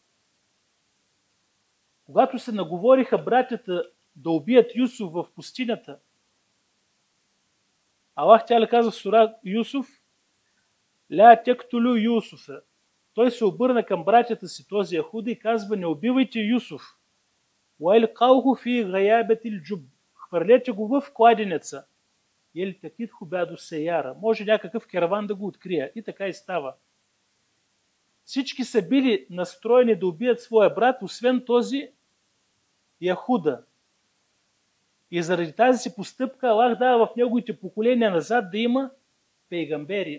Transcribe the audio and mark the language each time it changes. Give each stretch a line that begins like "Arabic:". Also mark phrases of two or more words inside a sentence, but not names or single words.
Bulgarian: Когато се наговориха братята да убият Юсуф в пустинята, Аллах Тяля казва в сура Юсуф:
Arabic: لا تقتلوا يوسف.
Bulgarian: Той се обърна към братята си, този Яхуда, и казва: не убивайте Юсуф.
Arabic: وألقوه في غيابة الجب.
Bulgarian: Хвърлете го в кладенеца.
Arabic: يلتقطه بعض السيارة.
Bulgarian: Може някакъв кераван да го открие. И така и става. Всички са били настроени да убият своя брат, освен този Яхуда. И заради тази си постъпка Аллах дава в неговите поколения назад да има пейгамбери.